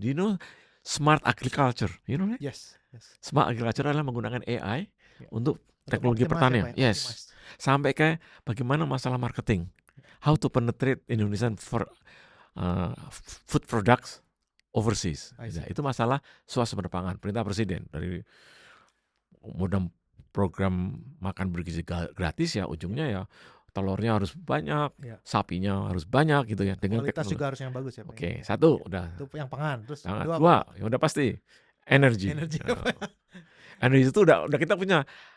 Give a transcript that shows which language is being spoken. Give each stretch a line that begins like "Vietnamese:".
English: Do you know smart agriculture? You know that? Yes.
Indonesian: Smart agriculture adalah menggunakan AI untuk teknologi pertanian. Ya, Yes. Sampai ke bagaimana masalah marketing.
English: How to penetrate Indonesian for food products overseas.
Indonesian: Itu masalah swasembada pangan. Perintah Presiden dari mudah program makan bergizi gratis ya, ujungnya ya telurnya harus banyak, sapinya harus banyak gitu ya. Dengan kualitas juga harus yang bagus ya Pak. Oke, satu udah. Itu yang pangan. Terus dua, yang udah pasti energi. Energi itu udah kita punya.